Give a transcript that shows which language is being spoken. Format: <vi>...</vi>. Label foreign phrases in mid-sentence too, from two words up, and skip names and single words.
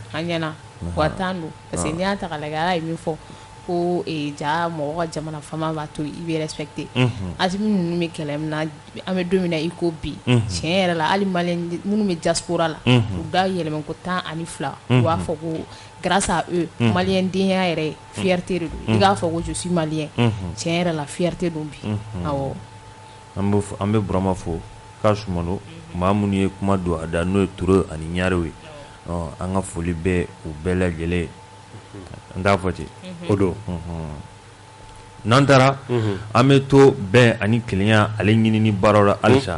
<bm>A ɲɛna. Wa tan don.</bm> <fr>Parce que</fr> <bm>n'i y'a ta k'a lajɛ ala ye min fɔ ko ja mɔgɔ ka jamana faama b'a to i bɛ respecté. Asimi ninnu bɛ kɛlɛ min na an bɛ don min na i ko bi. Tiɲɛ yɛrɛ la hali maliyɛn minnu bɛ diaspora la. U da yɛlɛmɛ ko 12. U b'a fɔ ko</bm> <fr>grâce à eux</fr> <bm>maliyɛn denya yɛrɛ fierté de don. I k'a fɔ ko</bm> <fr>je suis malien.</fr> <bm>Tiɲɛ yɛrɛ la fierté don bi. Awɔ. An bɛ Burama fo k'a sumano maa minnu ye kuma don a da n'o ye Turo ani Ɲarew ye. An ka foli bɛ u bɛɛ lajɛlen. N t'a fɔ ten. O don. N'an taara an bɛ to bɛn ani kelenya ale ɲinini baaraw la halisa.</bm>